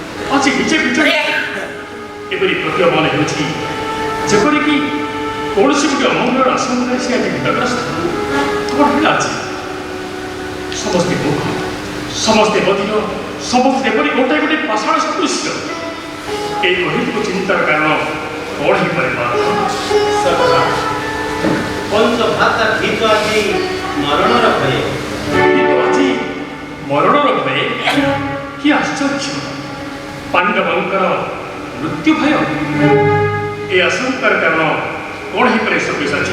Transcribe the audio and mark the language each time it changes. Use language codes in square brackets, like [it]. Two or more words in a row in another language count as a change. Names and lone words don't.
[or] ଯେପରିକି କୌଣସି କୌଣସି ଅମଙ୍ଗଳର ଆଶଙ୍କାରେ ସେ ଆଜି ବିତଗ୍ରସ୍ତ। କ'ଣ ହେଲା ଆଜି? ସମସ୍ତେ ମୁଖ, ସମସ୍ତେ ବଧିର, ସମସ୍ତେ ଯେପରି ଗୋଟାଏ ଗୋଟିଏ ପାଷାଣ ସଦୃଶ୍ୟ। ଏଇ ଅହେତୁକ ଚିନ୍ତାର କାରଣ କ'ଣ ହେଇପାରେ ପାର୍ଥ? ସଖା ପଞ୍ଚଭ୍ରାତା ଭୀତ ଆଜି ମରଣର ଭୟ। କିନ୍ତୁ ଆଜି ମରଣର ଭୟ? କି ଆଶ୍ଚର୍ଯ୍ୟ! ପାଣ୍ଡବଙ୍କର ମୃତ୍ୟୁ ଭୟ? ଏ ଆଶଙ୍କାର କାରଣ କ'ଣ ହେଇପାରେ ସବ୍ୟସାଚୀ?